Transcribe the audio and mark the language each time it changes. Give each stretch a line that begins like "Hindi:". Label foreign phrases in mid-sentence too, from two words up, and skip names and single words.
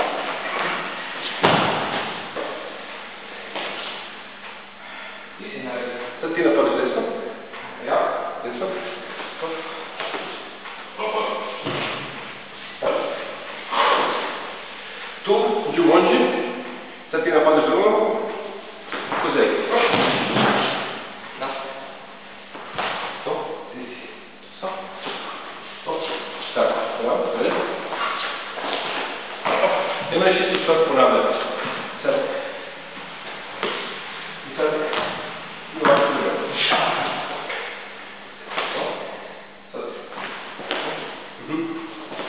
Croatian: Ti si naredio. Sad ti napadaš desno. Ja, desno. Tu, Jumonji, sad ti napadaš drugo.
Italian: Cos'è?
Croatian: Da. To, sì. So. To. Tako, bravo, vedi? Imaš istu stvar ponavljati. Sad. I sad. I ovako drugo. To. Sad.